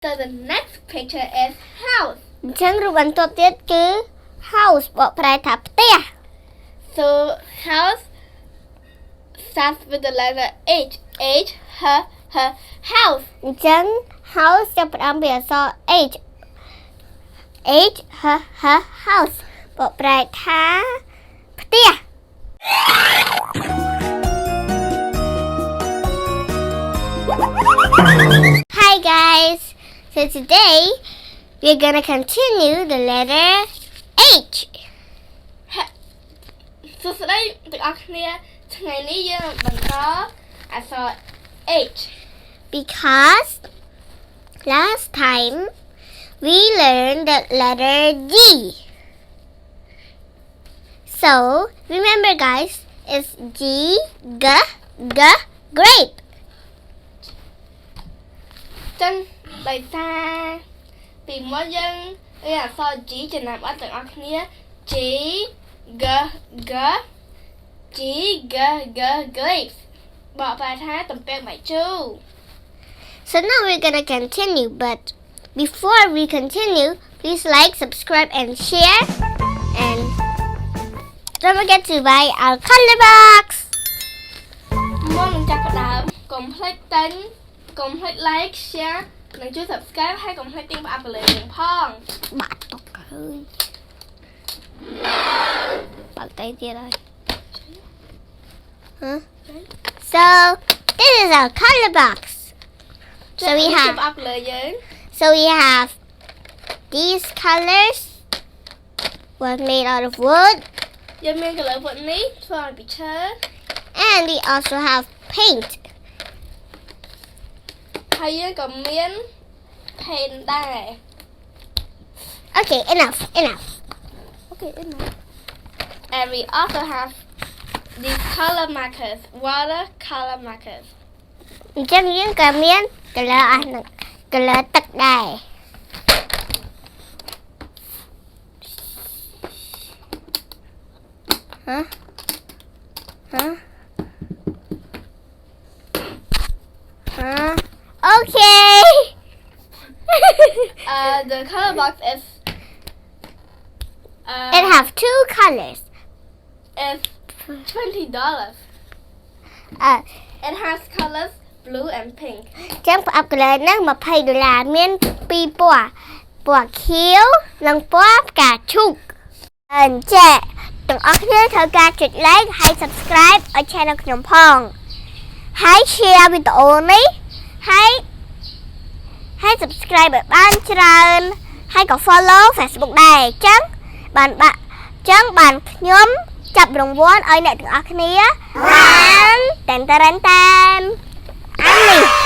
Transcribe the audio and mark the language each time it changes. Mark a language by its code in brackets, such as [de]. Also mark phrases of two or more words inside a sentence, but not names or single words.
[en] So the next picture is house. [km] អញ្ចឹងរូបបន្ទាប់ទៀតគឺ house បកប្រែថាផ្ទះ [en] So house starts with the letter H. H, her, house. [km] អញ្ចឹង house ចាប់ផ្ដើមពីអក្សរ [en] H. H, her, house [km] បកប្រែថាផ្ទះ [en] Hi guys. So today we're gonna continue the letter H. [km] សួស្តីទាំងអស់គ្នាថ្ងៃនេះយើងបន្តអក្សរ H [en] Because last time we learned the letter G. So remember guys, it's G, G, grape. [km] ចឹងដោយសារពីមុនយើងរៀនអក្សរ G ចំណាំអត់ទាំងអស់គ្នា [en] G G grapes [km] បកប្រែថាទំពាំងបាយជូរ [en] So now we're gonna continue, but before we continue, please like, subscribe and share, and don't forget to buy our color box. [km] មុននឹងចាប់ផ្ដើមកុំភ្លេចតាញ់កុំភ្លេច [en] like share [km] និងជួយ subscribe ហើយកុំភ្លេចទាញប្រអប់កលើយើងផង បាទទុកហើយបាក់តែទៀតហើយ Huh? [en] So this is our color box. So we have [km] ប្រអប់កលើយើង [en] these colors was made out of wood, [km] យើងមានកលើវុតនេះធ្វើឲ្យពីឈើ [en] and we also have paint. [km] ហើយយើងក៏មាន paint ដែរ [en] Okay, enough. Okay, enough. And we also have these color markers, watercolor markers. [km] អញ្ចឹងយើងក៏មាន color អស់នឹង color ទឹកដែរ Huh? [en] Okay. The color box is It have two colors. is $20. It has colors blue and pink. [km] ចឹងប្រអប់ color ហ្នឹង$20មានពីរពណ៌ពណ៌ខៀវនិងពណ៌ផ្កាឈូកអញ្ចឹងទាំងអស់គ្នាត្រូវការចុច like ហើយ subscribe ឲ្យ channel ខ្ញុំផងហើយ share វីដេអូនេះ ហើយ subscribe ឲ្យបានច្រើនហើយក៏ follow Facebook ដែរអញ្ចឹងបានខ្ញុំចាប់រង្វាន់ឲ្យអ្នកទាំងអស់គ្នាបានតែនអានេះ